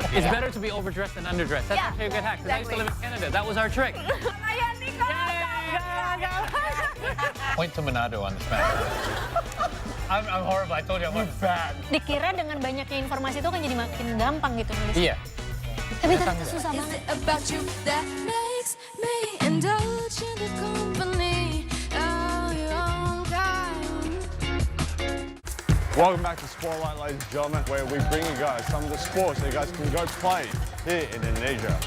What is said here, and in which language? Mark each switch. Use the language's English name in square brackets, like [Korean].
[English] It's better to be overdressed than underdressed. That's actually a good hack, because I used to live in Canada. That was our trick. Point to Manado on this map. I'm horrible, I told you I'm bad. [Indonesian] Dikira dengan banyaknya informasi itu kan jadi makin gampang gitu nulis. Iya. Tapi ternyata susah banget. [English] About you that makes me indulge in the company of your own kind. Welcome back to Spotlight, ladies and gentlemen, where we bring you guys some of the sports that you guys can go play here in Indonesia.